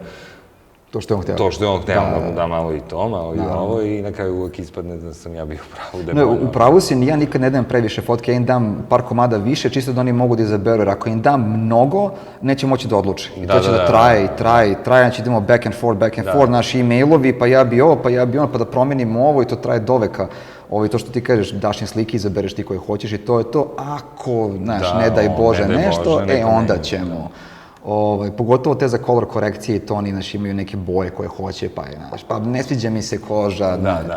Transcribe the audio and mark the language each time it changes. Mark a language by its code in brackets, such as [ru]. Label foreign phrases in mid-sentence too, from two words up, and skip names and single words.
[sr] to što je on hteo. To što je on hteo, da mu dam malo i to, malo i ovo i na kraju uvek ispadne da sam ja bio u pravu. Ne, u pravu si, ja nikad ne dajem previše fotke, ja im dam par komada više, čisto da oni mogu da izaberu, jer ako im dam mnogo, neće moći da odluči. I to će da traje, znači idemo [en] back and forth, [sr] naši e-mailovi, pa ja bi ovo, pa ja bi ono, pa da promenimo ovo i to traje do veka. To što ti kažeš, daš im slike, izabereš ti koje hoćeš i to je to. Ako, znaš, ne daj Bože nešto, onda ćemo. Pogotovo te za color korekcije i to oni, znaš, imaju neke boje koje hoće, pa ne sviđa mi se koža, to.